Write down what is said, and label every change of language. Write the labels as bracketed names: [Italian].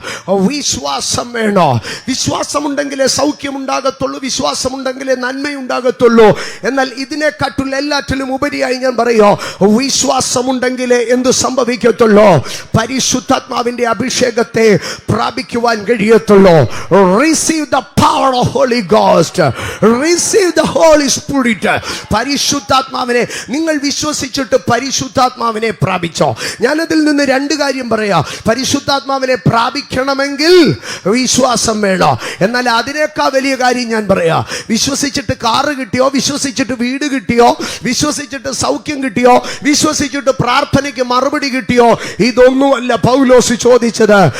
[Malayalam] വിശ്വാസം വേണോ? വിശ്വാസമുണ്ടെങ്കിലേ സൗഖ്യമുണ്ടാകത്തുള്ളൂ, വിശ്വാസമുണ്ടെങ്കിലേ നന്മയുണ്ടാകത്തുള്ളൂ. എന്നാൽ ഇതിനെക്കാട്ടുള്ള എല്ലാറ്റിലും ഉപരിയായി ഞാൻ പറയോ, വിശ്വാസമുണ്ടെങ്കിലേ എന്തു സംഭവിക്കത്തുള്ളൂ? പരിശുദ്ധാത്മാവിന്റെ അഭിഷേകത്തെ പ്രാപിക്കുവാൻ കഴിയും. [English] Receive the power of Holy Ghost. Receive the Holy Spirit. [Malayalam] പരിശുദ്ധാത്മാവിനെ നിങ്ങൾ വിശ്വസിച്ചിട്ട് പരിശുദ്ധാത്മാവിനെ പ്രാപിച്ചോ? ഞാനതിൽ നിന്ന് രണ്ട് കാര്യം പറയാം. പരിശുദ്ധാത്മാവിനെ പ്രാപിക്കണമെങ്കിൽ വിശ്വാസം വേണോ? എന്നാൽ അതിനേക്കാൾ വലിയ കാര്യം ഞാൻ പറയാം. വിശ്വസിച്ചിട്ട് കാറ് കിട്ടിയോ, വിശ്വസിച്ചിട്ട് വീട് കിട്ടിയോ, വിശ്വസിച്ചിട്ട് സൗഖ്യം കിട്ടിയോ, വിശ്വസിച്ചിട്ട് പ്രാർത്ഥനയ്ക്ക് മറുപടി കിട്ടിയോ, ഇതൊന്നുമല്ല പൗലോസ് ചോദിച്ചത്.